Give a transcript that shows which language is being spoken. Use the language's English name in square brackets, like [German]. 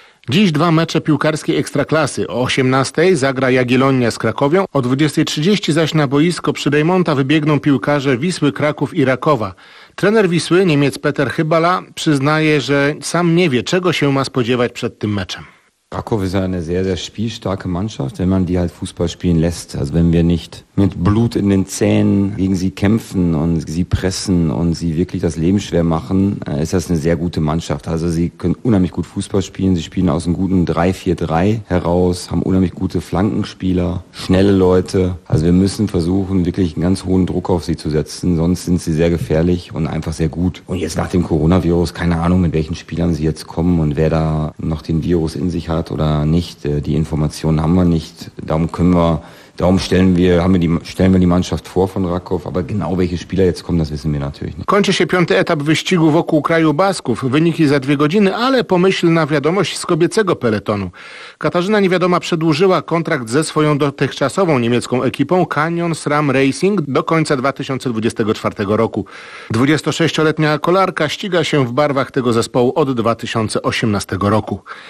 [Polish] Dziś dwa mecze piłkarskiej ekstraklasy. O 18:00 zagra Jagiellonia z Krakowią, o 20:30 zaś na boisko przy Dejmonta wybiegną piłkarze Wisły, Kraków i Rakowa. Trener Wisły, Niemiec Peter Hybala, przyznaje, że sam nie wie, czego się ma spodziewać przed tym meczem. [German] Kraków ist eine sehr, sehr spielstarke Mannschaft, wenn man die halt Fußball spielen lässt. Also wenn wir nicht mit Blut in den Zähnen gegen sie kämpfen und sie pressen und sie wirklich das Leben schwer machen, ist das eine sehr gute Mannschaft. Also sie können unheimlich gut Fußball spielen, sie spielen aus einem guten 3-4-3 heraus, haben unheimlich gute Flankenspieler, schnelle Leute. Also wir müssen versuchen, wirklich einen ganz hohen Druck auf sie zu setzen, sonst sind sie sehr gefährlich und einfach sehr gut. Und jetzt nach dem Coronavirus, keine Ahnung, mit welchen Spielern sie jetzt kommen und wer da noch den Virus in sich hat oder nicht, die Informationen haben wir nicht. Darum stellen wir die Mannschaft vor von Rakow, aber genau welche Spieler jetzt kommen, das wissen wir natürlich nicht. [Polish] Kończy się piąty etap wyścigu wokół kraju Basków. Wyniki za 2 godziny, ale pomyślna wiadomość z kobiecego peletonu. Katarzyna Niewiadoma przedłużyła kontrakt ze swoją dotychczasową niemiecką ekipą Canyon SRAM Racing do końca 2024 roku. 26-letnia kolarka ściga się w barwach tego zespołu od 2018 roku.